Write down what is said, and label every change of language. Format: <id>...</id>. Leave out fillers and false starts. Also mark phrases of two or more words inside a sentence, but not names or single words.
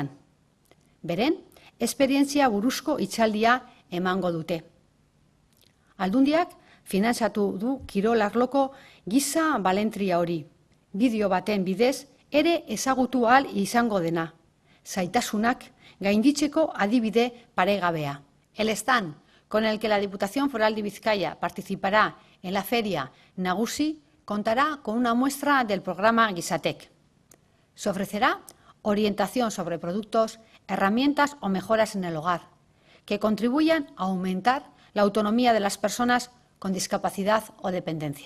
<eu>Beren, esperientzia buruzko hitzaldia emango dute. Aldundiak finantzatu du kirol arloko giza balentria hori, bideo baten bidez ere ezagutu ahal izango dena, zaitasunak gainditzeko adibide paregabea.</eu> <es>El stand con el que la Diputación Foral de Vizcaya participará en la Feria Nagusi contará con una muestra del programa Gizatek. Se ofrecerá orientación sobre productos, herramientas o mejoras en el hogar, que contribuyan a aumentar la autonomía de las personas con discapacidad o dependencia.</es>